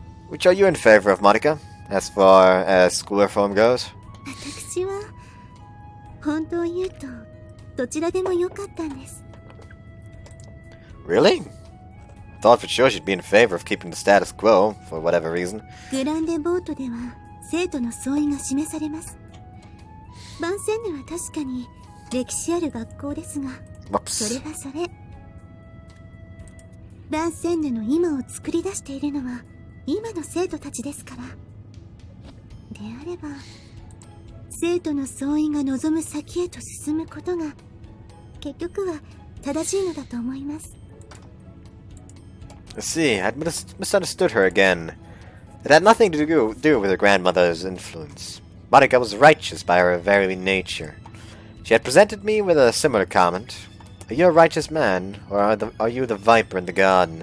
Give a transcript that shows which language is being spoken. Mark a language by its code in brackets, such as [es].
[en] Which are you in favor of, Marika, as far as school reform goes? [ja] 私は本当を言うとどちらでもよかったんです。 [en] Really? Thought for sure she'd be in favor of keeping the status quo for whatever reason. [ja] グランデボートでは生徒の総意が示されます。バンセンヌは確かに歴史ある学校ですが、それはそれ。バンセンヌの今を作り出しているのは今の生徒たちですから。であれば、生徒の総意が望む先へと進むことが結局は正しいのだと思います。 [en] See, I'd misunderstood her again. It had nothing to do with her grandmother's influence. Marika was righteous by her very nature. She had presented me with a similar comment. Are you a righteous man, or are you the viper in the garden?